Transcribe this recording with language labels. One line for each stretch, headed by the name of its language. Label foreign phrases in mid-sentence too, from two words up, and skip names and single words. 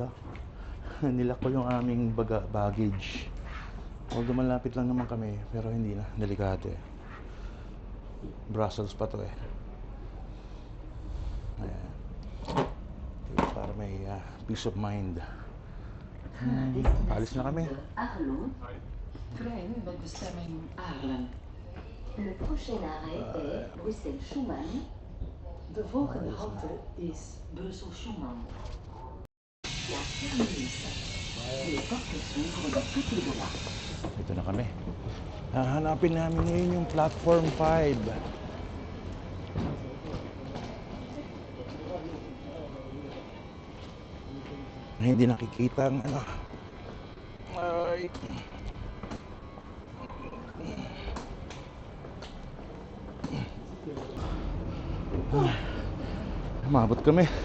Filipino: Nila ko yung aming baggage. Although malapit lang naman kami pero hindi na, delikado eh. Brussels pa to eh. Ayan. Para may
English: peace of mind.
Filipino: Alis na kami. Arlon.
Dutch: Trein met bestemming Aarlen.
French: Le prochain arrêt est Bruxelles-Schuman.
Dutch: De volgende halte is Brussel-Schuman.
French: La terminus. Les portes s'ouvrent de côté droit.
Filipino: Ito na kami. Hahanapin namin ngayon yung platform 5. Hindi nakikita ang ano. Ay. Umabot kami.